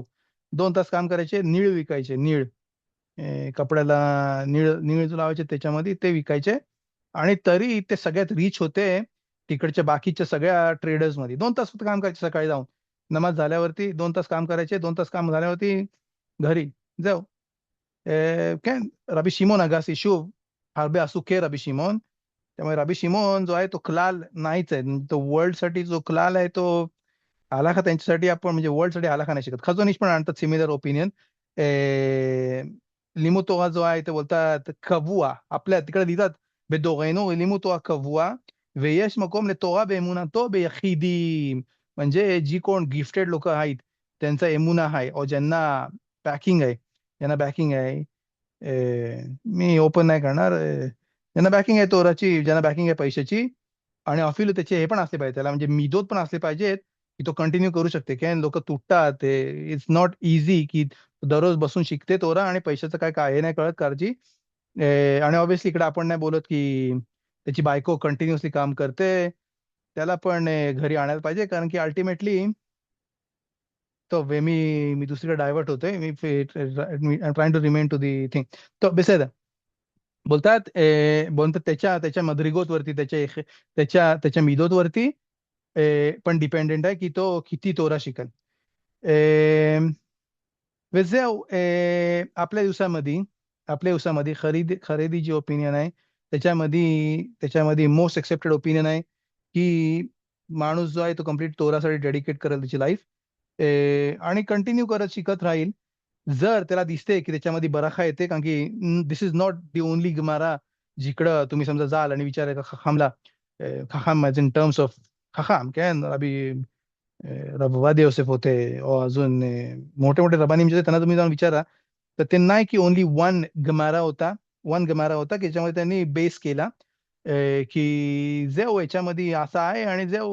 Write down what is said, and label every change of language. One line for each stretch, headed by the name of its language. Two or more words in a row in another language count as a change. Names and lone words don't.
Marathi: 2 तास काम करायचे, नीळ विकायचे, नीळ. कपड्याला नीळ नीळ जो लावायचे त्याच्यामध्ये ते विकायचे. आणि तरी ते सगळ्यात रिच होते तिकडच्या बाकीच्या सगळ्या ट्रेडर्स मध्ये. 2 तास फक्त काम करायचे, सकाळी जाऊन नमाज झाल्यावरती 2 तास काम करायचे, 2 तास काम झाल्यावरती घरी जाऊ.
Hebrew: כן, רבי שמעון אגסי, שוב, הרבה עשו כרבי שמעון.
Marathi: त्यामुळे रबी शिमोन जो आहे तो क्लाल नाहीच आहे. तो वर्ल्ड साठी जो क्लाल आहे तो आलाखा त्यांच्यासाठी आपण म्हणजे वर्ल्ड साठी आलाखा नाही शिकत. खजोनीश पण आणतात सिमिलर ओपिनियन. लिमुतोहा जो आहे ते बोलतात कबुआ, आपल्या तिकडे लिहितात
Hebrew: בדורנו לימודה קבוע, ויש מקום לתורה באמונתו ביחידים.
Marathi: म्हणजे जी कोण गिफ्टेड लोक आहेत त्यांचा एमुना आहे, ओ ज्यांना बॅकिंग आहे, ज्यांना बॅकिंग आहे. मी ओपन नाही करणार. ज्यांना बॅकिंग आहे तोराची, ज्यांना बॅकिंग आहे पैशाची, आणि अफिल त्याचे हे पण असले पाहिजे त्याला, म्हणजे मिदोत पण असले पाहिजेत की तो कंटिन्यू करू शकते. काय लोक तुटतात,
English: it's not easy
Marathi: की दररोज बसून शिकते तोरा आणि पैशाचं काय काय हे नाही कळत काळजी. आणि ऑब्व्हियसली इकडे आपण नाही बोलत की त्याची बायको कंटिन्युअसली काम करते, त्याला पण घरी आणायला पाहिजे, कारण की अल्टिमेटली तो मी मी दुसरीकडे डायव्हर्ट होतोय.
English: मी trying to remain to the thing.
Marathi: तो बेसेद बोलतात त्याच्या त्याच्या मदरिगोत वरती, त्याच्या मिदोत वरती पण डिपेंडेंट आहे की तो किती तोरा शिकल.
Hebrew: וזהו.
Marathi: आपल्या दिवसामध्ये खरेदी जी ओपिनियन आहे त्याच्यामध्ये
English: most accepted opinion
Marathi: आहे की माणूस जो आहे तो कम्प्लीट तोरासाठी डेडिकेट करेल त्याची लाईफ, आणि कंटिन्यू करत शिकत राहील. जर त्याला दिसते की त्याच्यामध्ये बराखा येते, कारण की
English: this is not the only
Marathi: गमारा जिकडं तुम्ही समजा जाल आणि विचार का खखामला, खखाम
English: in terms of
Marathi: खखाम काय अभि रबवादी योसेफ होते, अजून मोठे मोठे रबानी म्हणजे त्यांना तुम्ही जाऊन विचारा, तर ते नाही की
English: only one
Marathi: गमारा होता की ज्याच्यामध्ये त्यांनी बेस केला की जेव याच्यामध्ये असं आहे आणि जेव.